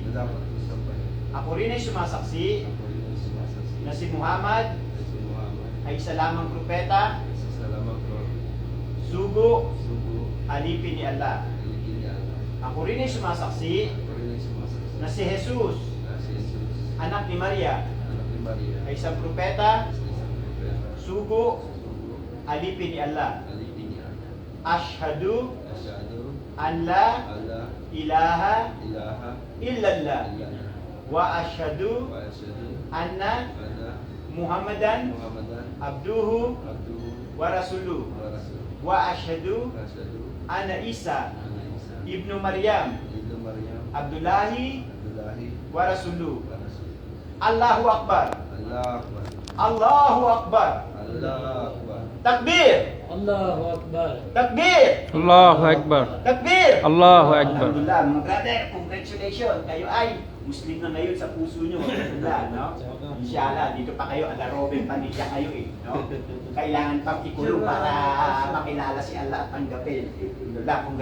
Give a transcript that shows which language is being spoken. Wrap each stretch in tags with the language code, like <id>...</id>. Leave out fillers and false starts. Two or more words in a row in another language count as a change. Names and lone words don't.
<tl>Ako rin ay sumasaksi na si Muhammad ay isa lamang propeta, sugo, alipin ni Allah. Ako rin ay sumasaksi na si Jesus, anak ni Maria, ay isang propeta, sugo, alipin ni Allah.</tl> <ar>أشهد أن لا إله إلا الله وأشهد أن محمدا عبده ورسوله وأشهد أن عيسى ابن مريم عبد الله ورسوله. الله أكبر. الله أكبر. تكبير. الله أكبر. تكبير. الله أكبر. تكبير. الله أكبر. الحمد لله,</ar> <tl>mga brother, congratulations. Kayo ay Muslim na ngayon sa puso nyo. Alhamdulillah, no? Inshallah, dito pa kayo, ala Robin Padilla kayo eh, no? Kailangan pang ikulong para makilala si Allah at tanggapin.</tl> <ar>الحمد لله,</ar>